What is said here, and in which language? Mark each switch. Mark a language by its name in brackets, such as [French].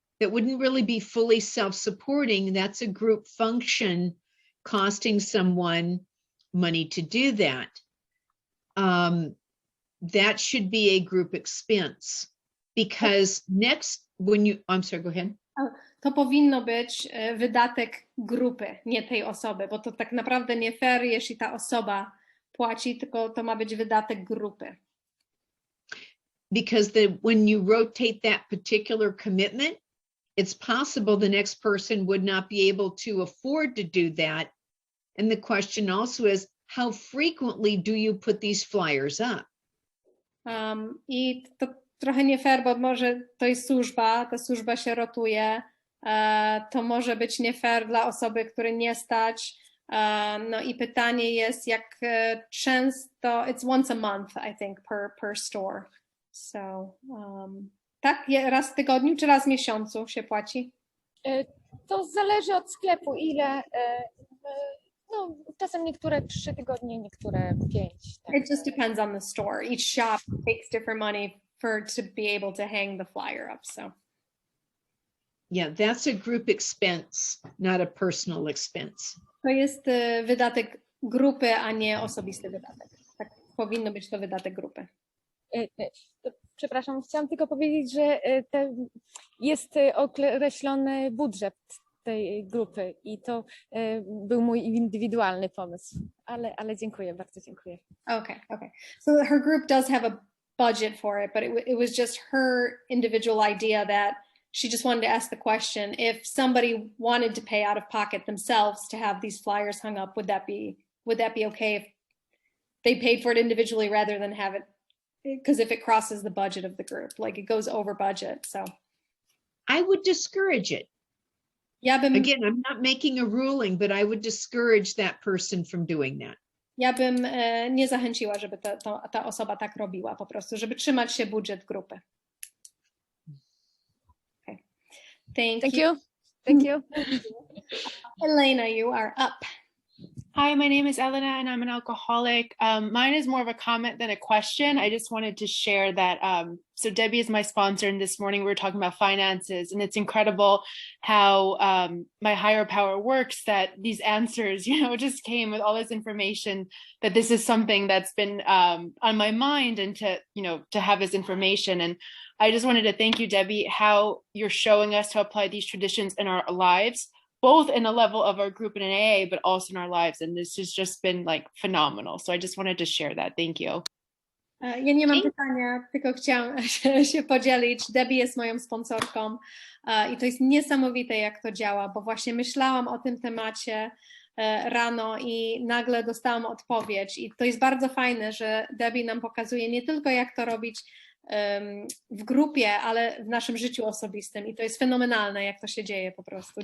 [English] That wouldn't really be fully self-supporting. That's a group function costing someone money to do that. That should be a group expense because I'm sorry, go ahead. [Polish] To powinno być wydatek grupy, nie tej osoby, bo to tak naprawdę nie fair, jeśli ta osoba płaci, tylko to ma być wydatek grupy. [English] Because when you rotate that particular commitment, it's possible the next person would not be able to afford to do that. And the question also is, how frequently do you put these flyers up? [Polish] I to trochę nie fair, bo może to jest służba, ta służba się rotuje, to może być nie fair dla osoby, której nie stać. No i pytanie jest, jak często, [English] it's once a month, I think, per store. So, [Polish] tak, raz w tygodniu czy raz w miesiącu się płaci? To zależy od sklepu, ile. No, czasem niektóre 3 tygodnie, niektóre 5. Tak. [English] It just depends on the store. Each shop takes different money to be able to hang the flyer up. So, yeah, that's a group expense, not a personal expense. [Polish] To jest wydatek grupy, a nie osobisty wydatek. Tak, powinno być to wydatek grupy. Przepraszam, chciałam tylko powiedzieć, że jest określony budżet tej grupy i to był mój indywidualny pomysł, ale dziękuję, bardzo dziękuję. [English] Okay. So her group does have a budget for it, but it was just her individual idea that she just wanted to ask the question, if somebody wanted to pay out of pocket themselves to have these flyers hung up, would that be okay if they paid for it individually rather than have it, because if it crosses the budget of the group, like it goes over budget, so. I would discourage it. Again, I'm not making a ruling, but I would discourage that person from doing that. [Polish] Ja bym nie zachęciła, żeby ta osoba tak robiła, po prostu, żeby trzymać się budżet grupy. [English] Okay. Thank you. Thank you. Elena, you are up. Hi, my name is Elena and I'm an alcoholic. Mine is more of a comment than a question. I just wanted to share that. So Debbie is my sponsor, and this morning we were talking about finances, and it's incredible how my higher power works, that these answers, just came with all this information, that this is something that's been on my mind, and to have this information. And I just wanted to thank you, Debbie, how you're showing us to apply these traditions in our lives, both in a level of our group in an AA, but also in our lives. And this has just been like phenomenal. So I just wanted to share that. Thank you. [Polish] Ja nie mam pytania, tylko chciałam się podzielić. Debbie jest moją sponsorką i to jest niesamowite, jak to działa, bo właśnie myślałam o tym temacie rano i nagle dostałam odpowiedź i to jest bardzo fajne, że Debbie nam pokazuje nie tylko jak to robić w grupie, ale w naszym życiu osobistym i to jest fenomenalne, jak to się dzieje po prostu.